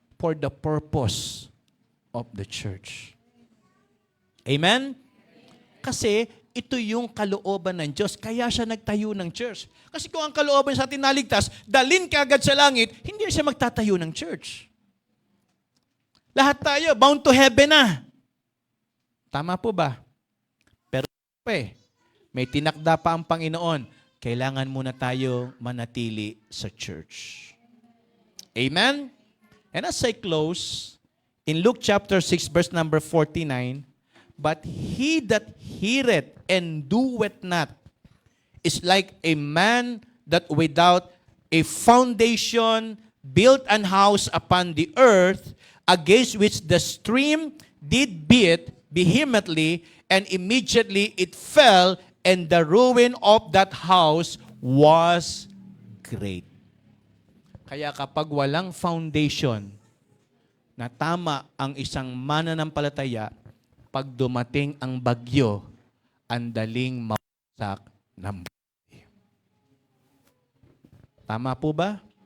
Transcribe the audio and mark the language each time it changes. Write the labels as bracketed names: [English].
[English] For the purpose of the church. [Filipino] Amen? Kasi ito yung kalooban ng Diyos. Kaya siya nagtayo ng church. Kasi kung ang kalooban sa atin naligtas, dalhin ka agad sa langit, hindi siya magtatayo ng church. Lahat tayo, [English] bound to heaven [Filipino] na. Tama po ba? Pero may tinakda pa ang Panginoon. Kailangan muna tayo manatili sa church. Amen? [English] And as I close, in Luke chapter 6, verse number 49, but he that heareth and doeth not is like a man that without a foundation built an house upon the earth, against which the stream did beat vehemently, and immediately it fell, and the ruin of that house was great. [Filipino] Kaya kapag walang foundation na tama ang isang mananampalataya, pag dumating ang bagyo, ang daling mawasak ng buhay. Tama po ba?